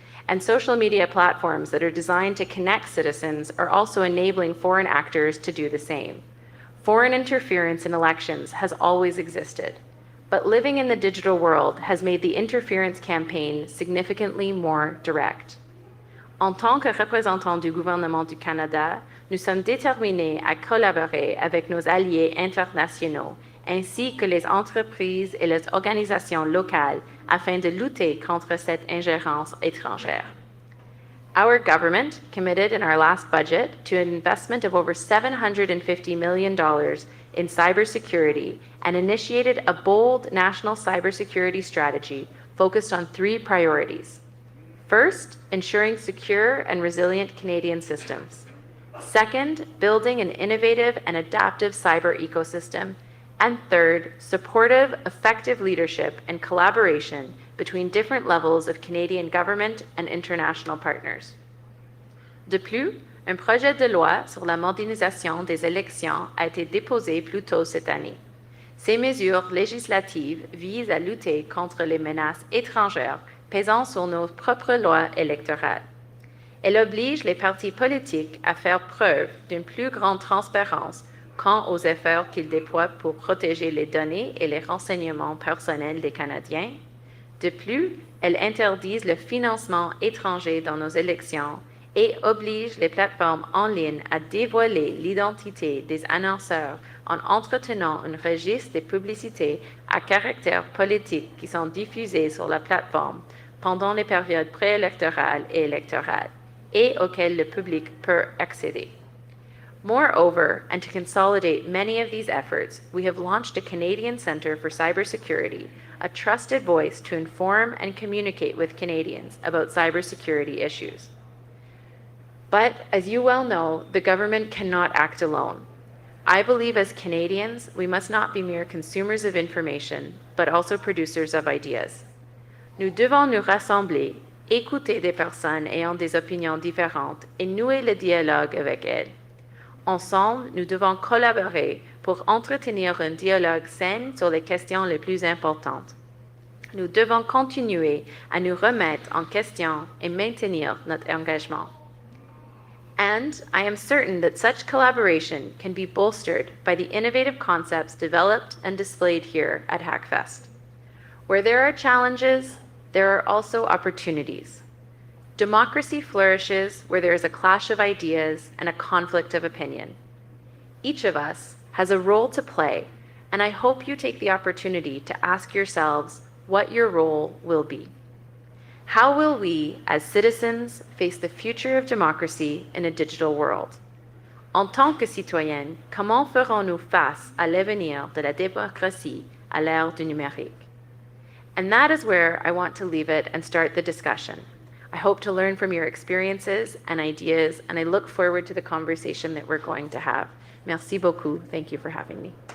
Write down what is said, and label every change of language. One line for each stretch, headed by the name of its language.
English: And social media platforms that are designed to connect citizens are also enabling foreign actors to do the same. Foreign interference in elections has always existed. But living in the digital world has made the interference campaign significantly more direct.
French: En tant que représentants du gouvernement du Canada, nous sommes déterminés à collaborer avec nos alliés internationaux, ainsi que les entreprises et les organisations locales afin de lutter contre cette ingérence étrangère.
English: Our government committed in our last budget to an investment of over $750 million in cybersecurity and initiated a bold national cybersecurity strategy focused on three priorities. First, ensuring secure and resilient Canadian systems. Second, building an innovative and adaptive cyber ecosystem. And third, supportive, effective leadership and collaboration between different levels of Canadian government and international partners.
French: De plus, un projet de loi sur la modernisation des élections a été déposé plus tôt cette année. Ces mesures législatives visent à lutter contre les menaces étrangères pesant sur nos propres lois électorales. Elle oblige les partis politiques à faire preuve d'une plus grande transparence quant aux efforts qu'ils déploient pour protéger les données et les renseignements personnels des Canadiens. De plus, elle interdise le financement étranger dans nos élections et oblige les plateformes en ligne à dévoiler l'identité des annonceurs en entretenant un registre des publicités à caractère politique qui sont diffusées sur la plateforme pendant les périodes préélectorales et électorales et auxquelles le public peut accéder.
English: Moreover, and to consolidate many of these efforts, we have launched a Canadian Centre for Cybersecurity, a trusted voice to inform and communicate with Canadians about cybersecurity issues. But, as you well know, the government cannot act alone. I believe as Canadians, we must not be mere consumers of information, but also producers of ideas.
French: Nous devons nous rassembler, écouter des personnes ayant des opinions différentes et nouer le dialogue avec elles. Ensemble, nous devons collaborer pour entretenir un dialogue sain sur les questions les plus importantes. Nous devons continuer à nous remettre en question et maintenir notre engagement.
English: And I am certain that such collaboration can be bolstered by the innovative concepts developed and displayed here at Hackfest. Where there are challenges, there are also opportunities. Democracy flourishes where there is a clash of ideas and a conflict of opinion. Each of us has a role to play, and I hope you take the opportunity to ask yourselves what your role will be. How will we, as citizens, face the future of democracy in a digital world?
French: En tant que citoyens, comment ferons-nous face à l'avenir de la démocratie à l'ère du numérique?
English: And that is where I want to leave it and start the discussion. I hope to learn from your experiences and ideas, and I look forward to the conversation that we're going to have.
French: Merci beaucoup.
English: Thank you for having me.